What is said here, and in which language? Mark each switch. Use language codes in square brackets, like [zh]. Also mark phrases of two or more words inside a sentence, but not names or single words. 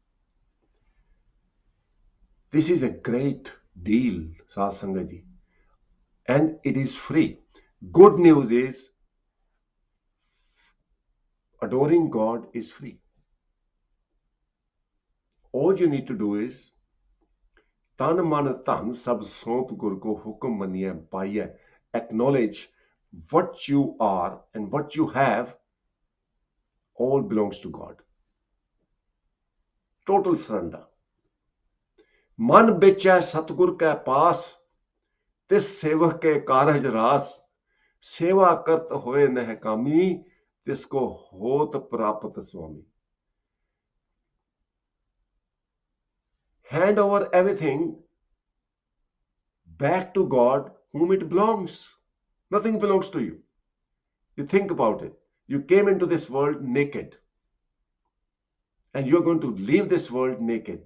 [en] This is a great deal, Satsangaji, and it is free. Good news is adoring God is free. All you need to do is [pa] ਤਨ ਮਨ ਤਨ ਸਭ ਸੌਂਪ ਗੁਰ ਕੋ ਹੁਕਮ ਮੰਨੀਐ ਪਾਈਐ. [en] Acknowledge what you are and what you have all belongs to God. Total surrender. [pa] ਮਨ ਬੇਚੈ ਸਤਗੁਰ ਕੈ ਪਾਸ ਤਿਸ ਸੇਵਕ ਕੇ ਕਾਰਜ ਰਾਸ ਸੇਵਾ ਕਰਤ ਹੋਏ ਨਹ ਕਾਮੀ ਤਿਸਕੋ ਹੋਤ ਪ੍ਰਾਪਤ ਸੁਆਮੀ. [en] Hand over everything back to God whom it belongs. Nothing belongs to you. You think about it. You came into this world naked and you're going to leave this world naked.